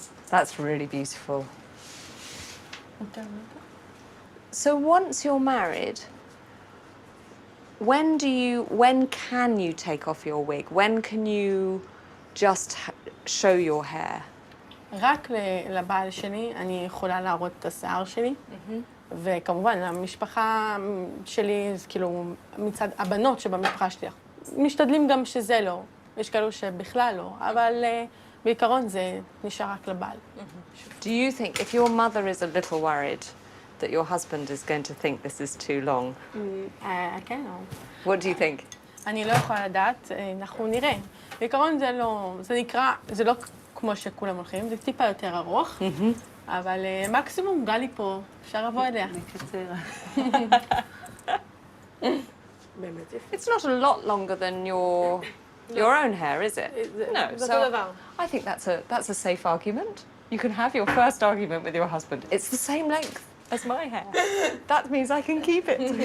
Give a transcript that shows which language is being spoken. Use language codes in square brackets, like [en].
[en] That's really beautiful. So once you're married, when can you take off your wig? When can you just show your hair? [he] רק לבעל שלי אני יכולה להראות את השיער שלי, וכמובן, המשפחה שלי, כאילו, מצד הבנות שבמשפחה שלי, משתדלים גם שזה לא. יש כאלו שבכלל לא, אבל בעיקרון זה נשאר רק לבעל. [en] Do you think, if your mother is a little worried that your husband is going to think this is too long? [he] כן. [en] What do you think? [he] אני לא יכולה לדעת, אנחנו נראה. בעיקרון זה לא כמו שכולם הולכים, זה טיפה יותר ארוך, אבל מקסימום גלי פה, אפשר לבוא אליה. נקצר. [en] It's not a lot longer than your own hair, is it? No. So I think that's a safe argument. You can have your first argument with your husband. It's the same length as my hair. That means I can keep it.